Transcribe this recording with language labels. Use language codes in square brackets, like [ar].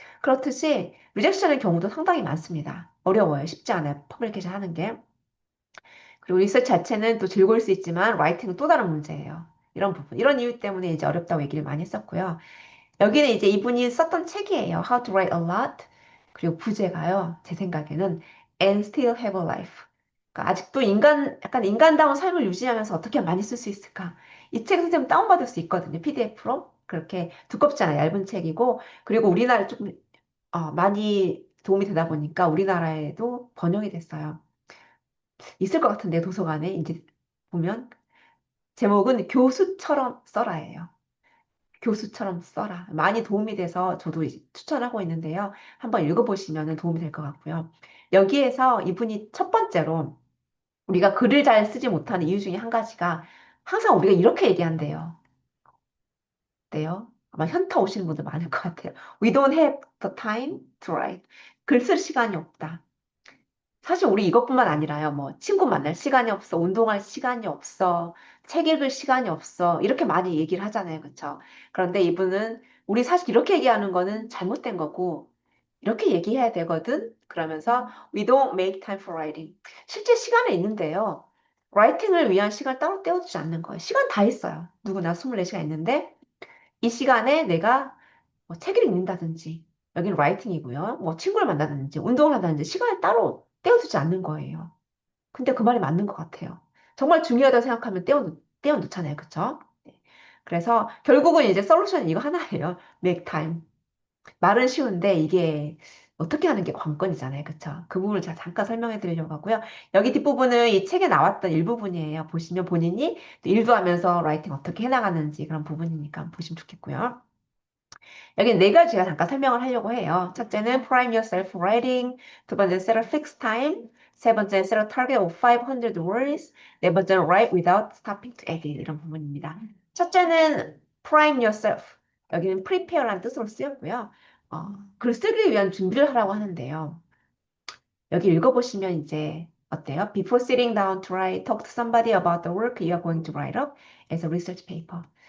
[ko] 그렇듯이 리젝션의 경우도 상당히 많습니다. 어려워요. 쉽지 않아요. 퍼블리케이션 하는 게. 그리고 리서치 자체는 또 즐거울 수 있지만 라이팅은 또 다른 문제예요. 이런 부분. 이런 이유 때문에 이제 어렵다고 얘기를 많이 했었고요. 여기는 이제 이분이 썼던 책이에요. [en] How to Write a Lot. [ko] 그리고 부제가요. 제 생각에는 [en] And Still Have a Life. [ko] 그러니까 아직도 약간 인간다운 삶을 유지하면서 어떻게 많이 쓸 수 있을까? 이 책 선생님 다운받을 수 있거든요. PDF로. 그렇게 두껍지 않아 얇은 책이고. 그리고 우리나라에 조금 많이 도움이 되다 보니까 우리나라에도 번역이 됐어요. 있을 것 같은데 도서관에 이제 보면 제목은 교수처럼 써라예요. 교수처럼 써라. 많이 도움이 돼서 저도 이제 추천하고 있는데요. 한번 읽어보시면 도움이 될 것 같고요. 여기에서 이분이 첫 번째로 우리가 글을 잘 쓰지 못하는 이유 중에 한 가지가 항상 우리가 이렇게 얘기한대요. 어때요? 아마 현타 오시는 분들 많을 것 같아요. [en] We don't have the time to write. [ko] 글 쓸 시간이 없다. 사실 우리 이것뿐만 아니라요. 뭐 친구 만날 시간이 없어, 운동할 시간이 없어, 책 읽을 시간이 없어 이렇게 많이 얘기를 하잖아요, 그렇죠? 그런데 이분은 우리 사실 이렇게 얘기하는 거는 잘못된 거고 이렇게 얘기해야 되거든. 그러면서 [en] we don't make time for writing. [ko] 실제 시간은 있는데요. 라이팅을 위한 시간 따로 떼어주지 않는 거예요. 시간 다 있어요. 누구나 24시간 있는데 이 시간에 내가 뭐 책을 읽는다든지 여기는 라이팅이고요. 뭐 친구를 만나든지 운동을 한다든지 시간을 따로 떼어두지 않는 거예요. 근데 그 말이 맞는 것 같아요. 정말 중요하다고 생각하면 떼어놓잖아요. 그쵸? 네. 그래서 결국은 이제 솔루션은 이거 하나예요. [en] make time. [ko] 말은 쉬운데 이게 어떻게 하는 게 관건이잖아요. 그쵸? 그 부분을 제가 잠깐 설명해 드리려고 하고요. 여기 뒷부분은 이 책에 나왔던 일부분이에요. 보시면 본인이 또 일도 하면서 라이팅 어떻게 해나가는지 그런 부분이니까 보시면 좋겠고요. 여기 네 가지 제가 잠깐 설명을 하려고 해요. 첫째는 [en] prime yourself writing, [ko] 두 번째는 [en] set a fixed time, [ko] 세 번째는 [en] set a target of 500 words, [ko] 네 번째는 [en] write without stopping to edit [ko] 이런 부분입니다. 첫째는 [en] prime yourself, [ko] 여기는 prepare라는 뜻으로 쓰였고요. 글 쓰기 위한 준비를 하라고 하는데요. 여기 읽어보시면 이제 어때요? [en] Before sitting down to write, talk to somebody about the work you are going to write up as a research paper.